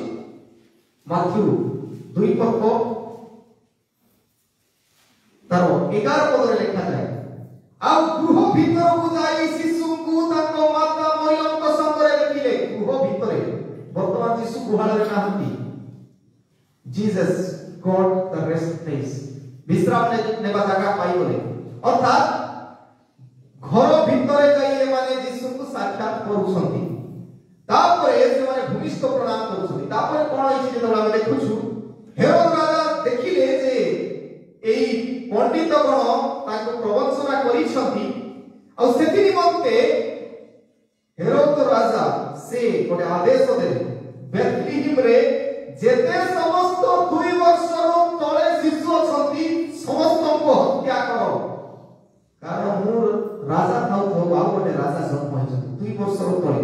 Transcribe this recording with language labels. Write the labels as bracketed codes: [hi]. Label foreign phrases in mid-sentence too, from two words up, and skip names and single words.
[or] ମାଥ୍ୟୁ 2 ପର୍ବ ତାର 11 ପଦରେ ଲେଖାଯାଏ, ଆଉ ଗୃହ ଭିତରକୁ ଯାଇ ଶିଶୁଙ୍କୁ ତାଙ୍କ ମାତା ମରିୟମଙ୍କ ସଙ୍ଗରେ ଦେଖିଲେ। ଗୃହ ଭିତରେ, ବର୍ତ୍ତମାନ ଯୀଶୁ ଗୁହାଳରେ ନାହାନ୍ତି। [en] Jesus got the rest place, [or] ବିଶ୍ରାମ ନେବା ଜାଗା ପାଇଗଲେ। ଅର୍ଥାତ ଘର ଭିତରେ ଯାଇ ଏମାନେ ଯୀଶୁଙ୍କୁ ସାକ୍ଷାତ କରୁଛନ୍ତି। ତାପରେ ସେମାନେ ଭୂମିଷ୍ଠ ପ୍ରଣାମ କରୁଛନ୍ତି। ତାପରେ କଣ ହେଇଛି ଯେତେବେଳେ ଆମେ ଦେଖୁଛୁ, ହେରୋଦ ରାଜା ଦେଖିଲେ ଯେ এই ପଣ୍ଡିତ ଗଣ ତାଙ୍କୁ ପ୍ରବଞ୍ଚନା କରିଛନ୍ତି, ଆଉ ସେଥି ନିମନ୍ତେ ହେରୋଦ ରାଜା ସେ ଗୋଟେ ଆଦେଶ ଦେଲେ, ବେଥଲିହେମରେ ଯେତେ ସମସ୍ତ 2 ବର୍ଷର ତଳେ ଶିଶୁ ଅଛନ୍ତି ସମସ୍ତଙ୍କୁ ହତ୍ୟା କର, କାରଣ ମୁଁ ରାଜା ଥାଉ ଆଉ ଗୋଟେ ରାଜା ଜନ୍ମ ହୋଇଛନ୍ତି 2 ବର୍ଷର ତଳେ।